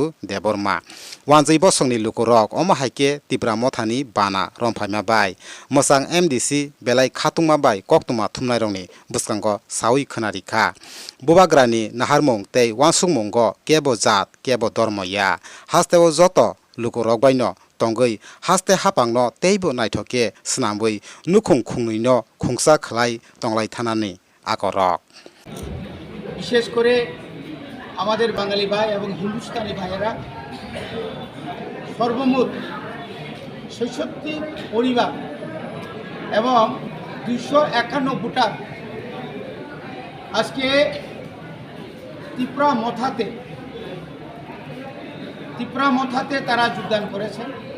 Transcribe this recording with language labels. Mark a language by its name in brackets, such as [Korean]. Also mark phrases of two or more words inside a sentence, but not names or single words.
[Kok Borok] देबबर्मा वानजै बसंनि लुकुरक अमाहाइके तिप्रा मथानि बाना रमफाइमा बाय मोसां MDC बेलाय खातुंमा बाय कक्तुमा थुमनायरंनि बुसकांग सावि खोनारिखा बुबाग्रानि नाहारमुं तै वानसुंमुंग केबो जात केबो धर्मया हास्तेव जत लुकुरक बायनो तंगै हास्ते हापांनो तैबो नायथके स्नाबै नुखुं खुंनैनो खुंसा खलाय तंलाय थानानि आकरक [Bangla] বিশেষ করে আমাদের বাঙালি ভাই এবং হিন্দুস্তানি ভাইয়েরা সর্বমোট ৬৬ পরিবার এবং 251 ভোটার আজকে তিপ্রা মথাতে তারা যোগদান করেছেন।